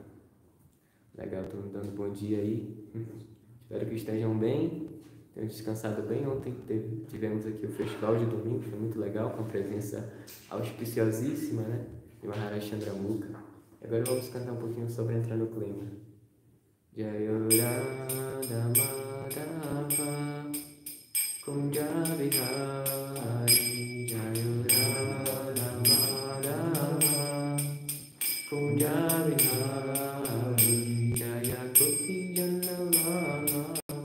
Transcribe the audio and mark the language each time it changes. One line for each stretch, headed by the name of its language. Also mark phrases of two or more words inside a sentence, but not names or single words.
Portuguese: Legal, estou dando bom dia aí. Espero que estejam bem, tenham descansado bem. Ontem tivemos aqui o festival de domingo, foi muito legal, com a presença auspiciosíssima, né, de Maharaj Chandramukha. Agora vamos cantar um pouquinho sobre entrar no clima.
Sanskrit: जयुराद माधव कुञ्ज विहारी, जयुराद माधव कुञ्ज विहारी, जय गोपी जन्नवनव